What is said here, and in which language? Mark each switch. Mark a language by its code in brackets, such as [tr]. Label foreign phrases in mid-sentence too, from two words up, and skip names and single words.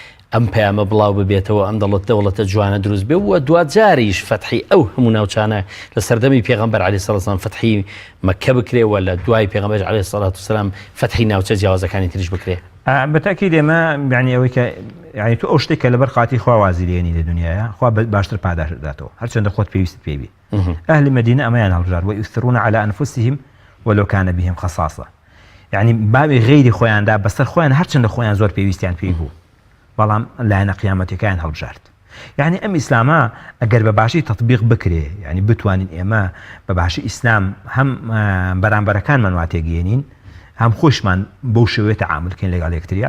[ckb] ئەم پەیامە بڵاو ببێتەوە ئەم دەوڵەتە جوانە دروست بێ وە دوجاریش فەتحی ئەو هەموو ناوچانە لە سەردەمی پێغەمبەر [ar] عەلەیهی سەڵاتو وسەلام [ckb] فەتحی مەککە بکرێەوە لە دوای پێغەمبەر [ar] عەلەیهی سەڵاتو وسەلام [ckb] فەتحی ناوچە جیاوازەکانی تریش بکرێ. بەتاکید ئێمە یعنی ئەوەی کە یعنی تو ئەو شتێک کە لەبەر خاتی خوا وازی لێنی لە دنیاە خوا باشتر پاداش دەداتەوە هەرچەندە خۆت پێویست پێبی. ئەهلی مەدینە ئەمەیان هەڵبژار [ar] ويؤثرون على أنفسهم ولو كان بهم خصاصة. [ckb] يعني بابی غیری خۆیاندا بەسەر خۆیان هەرچەندە خۆیان زۆر پێویستیان پێی بوو بەڵام لایەنە قیامەتەکەیان هەڵبژارد. يعني ئەم ئیسلامە ئەگەر بە باشی تەطبیق بکرێ یعنی بتوانین ئێمە بە باشی ئیسلام هەم بەرامبەرەکانمان وا تێگەێنین هەم خۆشمان بەو شێوەیە تەعاملکەین لەگەڵ یەکتریا.